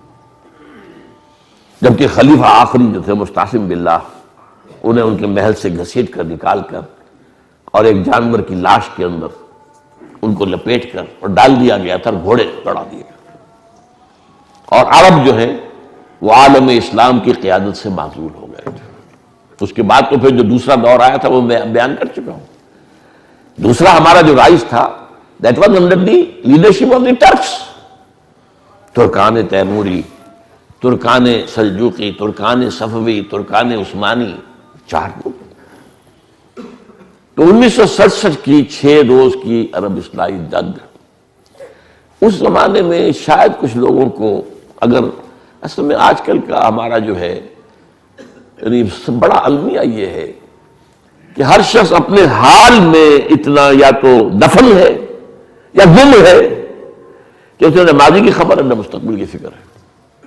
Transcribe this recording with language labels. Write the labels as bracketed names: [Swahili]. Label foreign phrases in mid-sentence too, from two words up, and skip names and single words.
[Urdu] جبکہ خلیفہ آخری جو تھے مستعصم باللہ، انہیں ان کے محل سے گھسیٹ کر نکال کر اور ایک جانور کی لاش کے اندر ان کو لپیٹ کر اور ڈال دیا گیا تھا، گھوڑے چڑھا دیے گئے، اور عرب جو ہے وہ عالم اسلام کی قیادت سے معزول ہو گئے تھے۔ اس کے بعد تو پھر جو دوسرا دور آیا تھا وہ میں بیان کر چکا ہوں۔ دوسرا ہمارا جو رائج تھا [English] that was under the leadership of the Turks، [Urdu] ترکان تیموری، ترکان سلجوقی، ترکان صفوی، ترکان عثمانی، 4 ملک۔ تو 1967 کی 6 روز کی عرب اصلاحی جنگ، اس زمانے میں شاید کچھ لوگوں کو، اگر اصل میں آج کل کا ہمارا جو ہے یعنی بڑا المیہ یہ ہے کہ ہر شخص اپنے حال میں اتنا یا تو دفن ہے یا گم ہے کہ اسے نہ ماضی کی خبر ہے نہ مستقبل کی فکر ہے۔